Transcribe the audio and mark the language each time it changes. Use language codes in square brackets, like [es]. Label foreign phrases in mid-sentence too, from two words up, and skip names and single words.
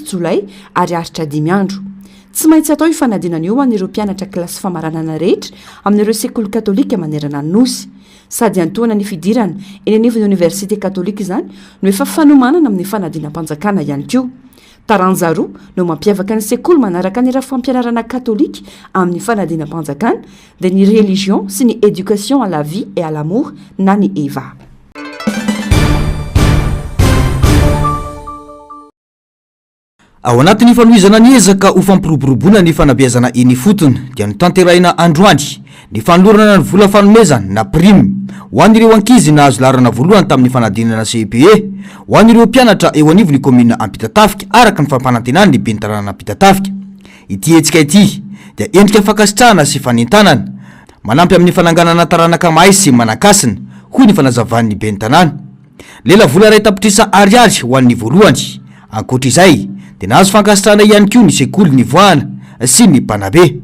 [mg] Jolay ary aritra 5 andro tsy maintsy atao ifanadinana io an'ireo mpianatra kilasy famaranana rehetra amin'ireo sekoly katolika manerana ny nosy sady antoana ny fidirana eny anivon'ny université katolika izany no efa fanomanana amin'ny fanadinam-panjakana ihany koa taranja roa no mampiavaka ny sekoly manaraka ny raha fampianarana katolika amin'ny fanadinam-panjakana dia ny religion sy ny [fr] éducation à la vie et à l'amour [mg] na ny EVA ao anatin'ny fanohizana ny ezaka ho fampiroboroboana ny fanabeazana eny fotony dia notanteraina androany ny fanolorana ny vola fanomezana na prime ho an'ireo ankizy nahazo larana voalohany tamin'ny fanadinana CPE ho an'ireo mpianatra eo anivon'ny commune Ampitatafika araka ny fampanantenana ny ben'ny tanàna Ampitatafika ity hetsika ity dia endrika fankasitrahana sy fanentanana manampy amin'ny fananganana taranaka mahay sy manakasina hoy ny fanazavan'ny ben'ny tanàna lela vola ray tapitrisa ariary ho an'ny voalohany ankoatra izay dia nahazo fankasitrahana ihany koa ny sekoly ny voana sy ny mpanabe